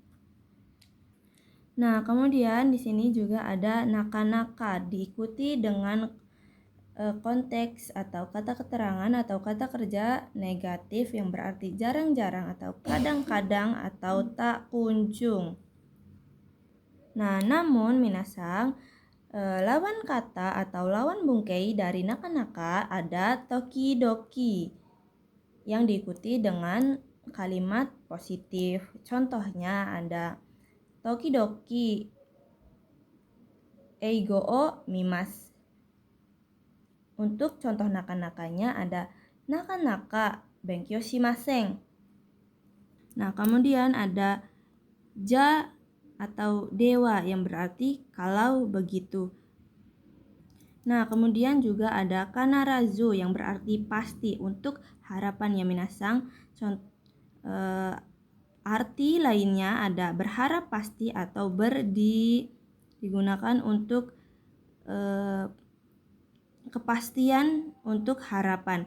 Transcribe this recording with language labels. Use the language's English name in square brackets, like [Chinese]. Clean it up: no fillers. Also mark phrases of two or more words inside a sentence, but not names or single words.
[Indonesian] Nah, kemudian di sini juga ada naka-naka diikuti dengan konteks atau kata keterangan atau kata kerja negatif yang berarti jarang-jarang atau kadang-kadang atau tak kunjung. Nah, namun minasang, lawan kata atau lawan bungkei dari naka-naka ada tokidoki yang diikuti dengan kalimat positif. Contohnya ada [Japanese] ときどき 英語 を 見ます. [Indonesian] Untuk contoh naka-nakanya ada [Japanese] なかなか 勉強 しません. [Indonesian] Nah, kemudian ada ja atau dewa yang berarti kalau begitu. Nah, kemudian juga ada kanarazu yang berarti pasti untuk harapan ya minasang. Arti lainnya ada berharap pasti atau digunakan untuk kepastian untuk harapan.